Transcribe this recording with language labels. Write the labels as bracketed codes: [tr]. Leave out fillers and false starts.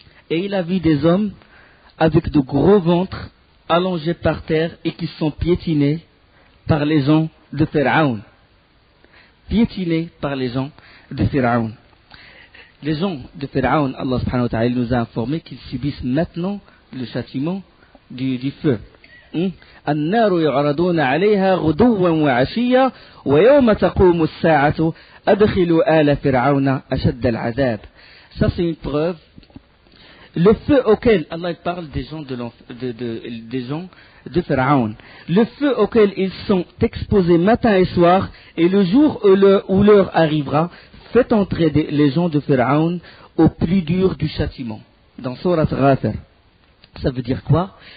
[fr] Et il a vu des hommes avec de gros ventres allongés par terre et qui sont piétinés par les gens de Pharaon. Piétinés par les gens de Pharaon. Les gens de Pharaon, Allah subhanahu wa ta'ala nous a informé qu'ils subissent maintenant le châtiment du feu. [ar] النار يعرضون عليها غدوا وعشيا ويوم تقوم الساعة أدخلوا آل فرعون أشد العذاب. [fr] Ça c'est une preuve. Le feu auquel Allah parle des gens des gens de Pharaon. Le feu auquel ils sont exposés matin et soir, et le jour où l'heure arrivera, faites entrer les gens de Pharaon au plus dur du châtiment. Dans Surat Ghafir. Ça veut dire quoi?